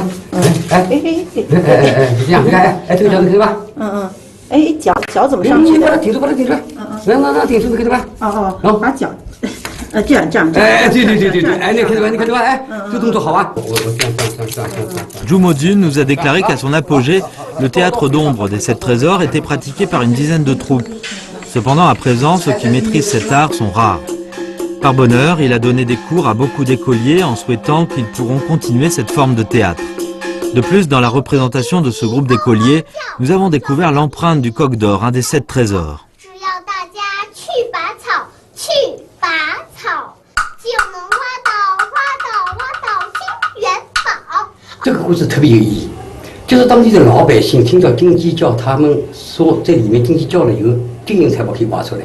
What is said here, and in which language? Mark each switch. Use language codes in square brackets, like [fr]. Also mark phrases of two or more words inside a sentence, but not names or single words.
[zh] 哎，是这样，你看，哎，这个脚看到吧？哎，脚怎么上去的？把它顶住，把它顶住。那顶住，看到吧？然后把脚，这样。哎，对，哎，你看到吧？哎，这动作好啊！我这样。 [fr] Zhu Modun nous a déclaré qu'à son apogée, le théâtre d'ombre des 7 trésors était pratiqué par une dizaine de troupes. Cependant, à présent, ceux qui maîtrisent cet art sont rares. Par bonheur, il a donné des cours à beaucoup d'écoliers en souhaitant qu'ils pourront continuer cette forme de théâtre. De plus, dans la représentation de ce groupe d'écoliers, nous avons découvert l'empreinte du coq d'or, un des 7 trésors. [zh] 这个故事特别有意义，就是当地的老百姓听到金鸡叫，他们说在里面金鸡叫了以后，金银财宝可以挖出来。